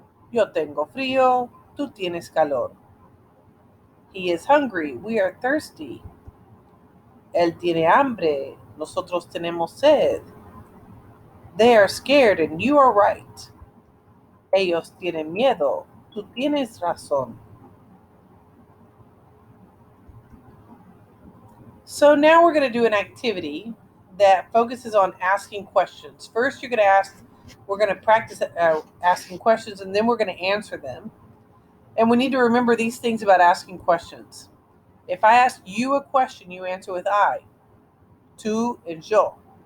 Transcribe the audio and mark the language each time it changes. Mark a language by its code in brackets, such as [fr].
[es] Yo tengo frío, tú tienes calor. [en] He is hungry, we are thirsty. [es] Él tiene hambre, nosotros tenemos sed. [en] They are scared and you are right. [es] Ellos tienen miedo, tú tienes razón. [en] So now we're going to do an activity that focuses on asking questions. First, we're going to practice asking questions, and then we're going to answer them. And we need to remember these things about asking questions. If I ask you a question, you answer with I, tú, and yo.